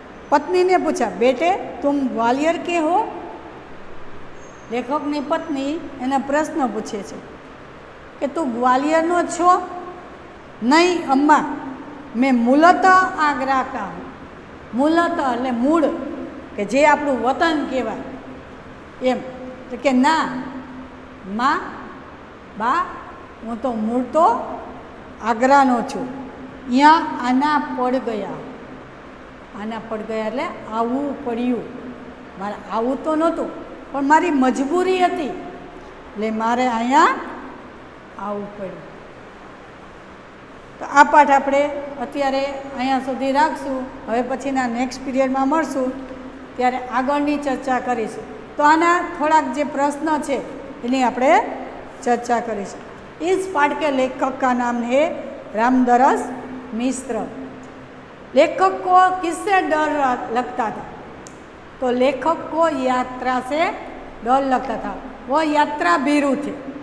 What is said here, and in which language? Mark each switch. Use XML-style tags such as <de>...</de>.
<hi>पत्नी ने पूछा, बेटे तुम ग्वालियर के हो?</hi> <gu>लेखकनी पत्नी एने प्रश्न पूछे छे कि तू ग्वालियरनो छो?</gu> <hi>नहीं अम्मा, मैं मूलतः आगरा का हूँ।</hi> <gu>मूलतः એટલે મૂળ કે જે આપણું વતન કહેવાય એમ, તો કે ના માં બા હું તો મૂળ તો આગ્રાનો છું।</gu> <hi>यहाँ आना पड़ गया। आना पड़ गया</hi> <gu>એટલે આવવું પડ્યું। મારે આવવું તો નહોતું પણ મારી મજબૂરી હતી એટલે મારે અહીંયા આવવું પડ્યું। તો આ પાઠ આપણે અત્યારે અહીંયા સુધી રાખશું। હવે પછીના નેક્સ્ટ પીરિયડમાં મળશું ત્યારે આગળની ચર્ચા કરીશું। તો આના થોડાક જે પ્રશ્ન છે એની આપણે ચર્ચા કરીશું।</gu> <hi>इस पाठ के लेखक का नाम है रामदरस मिश्र। लेखक को किससे डर लगता था? तो लेखक को यात्रा से डर लगता था। वो यात्रा भीरु थे।</hi>